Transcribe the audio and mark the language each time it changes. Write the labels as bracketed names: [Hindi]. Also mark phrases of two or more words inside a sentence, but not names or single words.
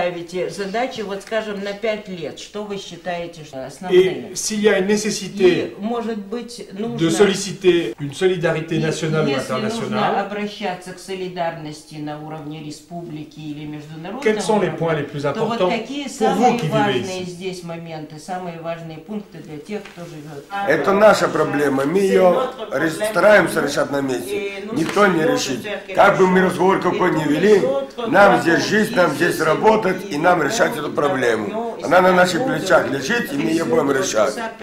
[French] Et s'il y a une nécessité de solliciter une solidarité nationale ou internationale, quels sont les points les plus importants pour vous qui vivez ici? [Russian] Это наша проблема, мы ее стараемся решать на месте. Никто не решит. Как бы мы разговор какой ни вели, нам здесь жить, нам здесь работать и нам решать эту проблему. Она на наших плечах лежит, и мы ее будем решать.